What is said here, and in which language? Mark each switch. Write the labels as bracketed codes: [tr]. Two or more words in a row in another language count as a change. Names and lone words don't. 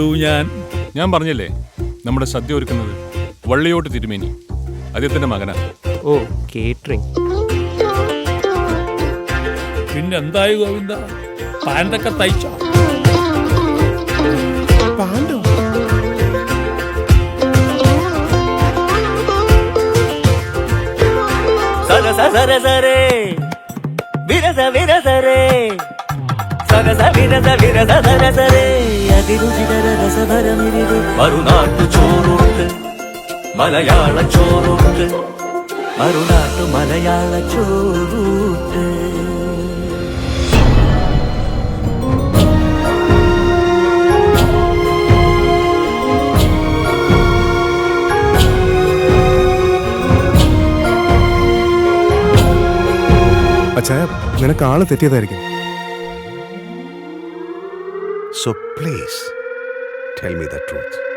[ml] ഞാൻ പറഞ്ഞില്ലേ, നമ്മുടെ സദ്യ ഒരുക്കുന്നത് വള്ളിയോട്ട് തിരുമേനി, അദ്ദേഹത്തിന്റെ മകനാ. ഓ, കേറ്ററിംഗ്. പിന്നെന്തായി ഗോവിന്ദ, പാൻറ്റൊക്കെ തയ്ച്ചോ? പാൻറ്റോ? [te] సరస సరసరే విరస విరసరే సరస విరస విరస సరసరే [ml] അതിരുചിതര രസഭരമിരിത് മറുനാട്ടു ചോറുണ്ട് മലയാള ചോറുണ്ട് മറുനാട്ടു മലയാള ചോറുണ്ട്. അച്ഛാ, നിനക്ക് ആള് തെറ്റിയതായിരിക്കും. [en] So please tell me the truth.